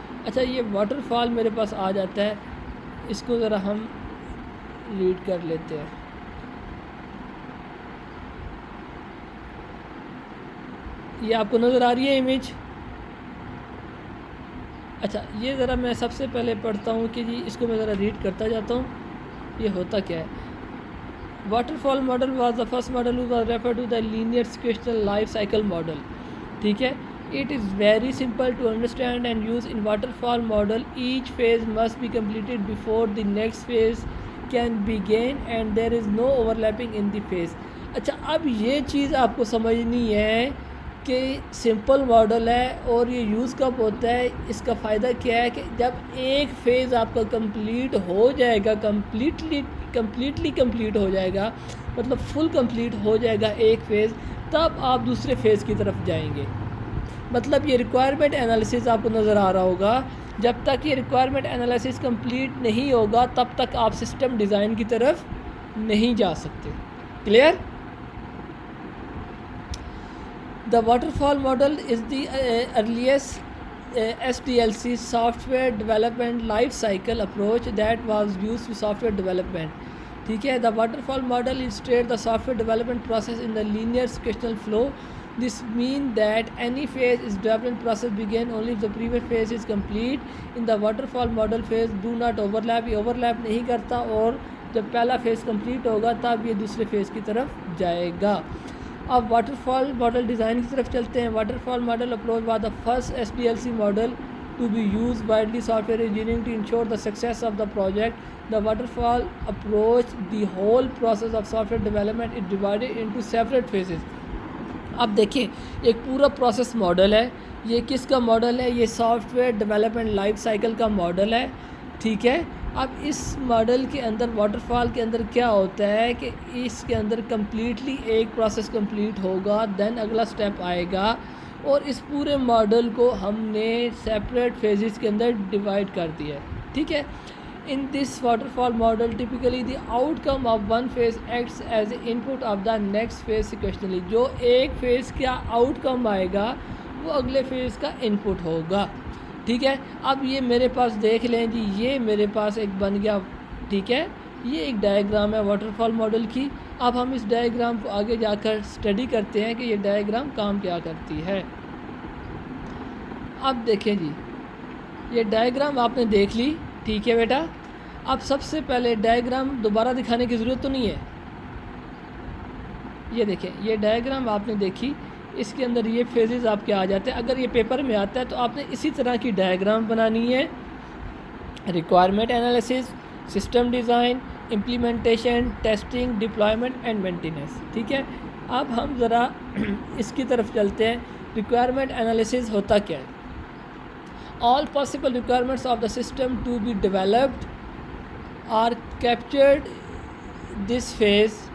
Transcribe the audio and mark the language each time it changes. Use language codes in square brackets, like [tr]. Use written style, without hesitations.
[ur] اچھا یہ water fall میرے پاس آ جاتا ہے, اس کو ذرا ہم ریڈ کر لیتے ہیں. یہ آپ کو نظر آ رہی ہے امیج؟ اچھا یہ ذرا میں سب سے پہلے پڑھتا ہوں کہ جی اس کو میں ذرا ریڈ کرتا جاتا ہوں یہ ہوتا کیا ہے. [en] Waterfall model was the first model who was referred to the linear sequential life cycle model. [ur] ٹھیک ہے. [en] It is very simple to understand and use in waterfall model. Each phase must be completed before the next phase can begin and there is no overlapping in the phase. [ur] اچھا اب یہ چیز آپ کو سمجھنی ہے کہ سمپل ماڈل ہے اور یہ یوز کب ہوتا ہے, اس کا فائدہ کیا ہے کہ جب ایک فیز آپ کا کمپلیٹ ہو جائے گا, کمپلیٹلی کمپلیٹ ہو جائے گا, مطلب فل کمپلیٹ ہو جائے گا ایک فیز, تب آپ دوسرے فیز کی طرف جائیں گے. مطلب یہ ریکوائرمنٹ انالیسس آپ کو نظر آ رہا ہوگا, جب تک یہ ریکوائرمنٹ انالیسس کمپلیٹ نہیں ہوگا تب تک آپ سسٹم ڈیزائن کی طرف نہیں جا سکتے. [en] Clear? The waterfall model is the earliest SDLC software development life cycle approach that was used to software development. [ur] ٹھیک ہے. [en] The waterfall model illustrates the software development process in the linear sequential flow This means that any phase is development process begin only if the previous phase is complete. In the waterfall model phase do not overlap, [ur] یہ overlap نہیں کرتا, اور جب پہلا phase complete ہوگا تب یہ دوسرے فیز کی طرف جائے گا. اب واٹر فال ماڈل ڈیزائن کی طرف چلتے ہیں. [en] Waterfall model approach was the first SDLC model to be used widely software engineering to ensure the success of the project. The waterfall approach, the whole process of software development is divided into separate phases. [ur] اب دیکھیں ایک پورا process model ہے. یہ کس کا model ہے؟ یہ soft where development life cycle کا ماڈل ہے. ٹھیک ہے. اب اس ماڈل کے اندر واٹر فال کے اندر کیا ہوتا ہے کہ اس کے اندر کمپلیٹلی ایک پروسیس کمپلیٹ ہوگا، دین اگلا سٹیپ آئے گا، اور اس پورے ماڈل کو ہم نے سیپریٹ فیزز کے اندر ڈیوائڈ کر دیا ہے. ٹھیک ہے. [en] In this waterfall model, typically the outcome of one phase acts as the input of the next phase sequentially. [ur] جو ایک فیز کا آؤٹ کم آئے گا وہ اگلے فیز کا انپٹ ہوگا. ٹھیک ہے. اب یہ میرے پاس دیکھ لیں جی، یہ میرے پاس ایک بن گیا. ٹھیک ہے. یہ ایک ڈائیگرام ہے واٹر فال ماڈل کی. اب ہم اس ڈائیگرام کو آگے جا کر اسٹڈی کرتے ہیں کہ یہ ڈائیگرام کام کیا کرتی ہے. اب دیکھیں جی، یہ ڈائیگرام آپ نے دیکھ لی. ٹھیک ہے بیٹا. اب سب سے پہلے ڈائیگرام دوبارہ دکھانے کی ضرورت تو نہیں ہے. یہ دیکھیں، یہ ڈائیگرام آپ نے دیکھی، اس کے اندر یہ فیزز آپ کے آ جاتے ہیں. اگر یہ پیپر میں آتا ہے تو آپ نے اسی طرح کی ڈائیگرام بنانی ہے. Requirement analysis, system design, implementation, testing, deployment and maintenance. ٹھیک ہے. اب ہم ذرا اس کی طرف چلتے ہیں. ریکوائرمنٹ انالیسس ہوتا کیا ہے؟ [en] All possible requirements of the system to be developed are captured this phase.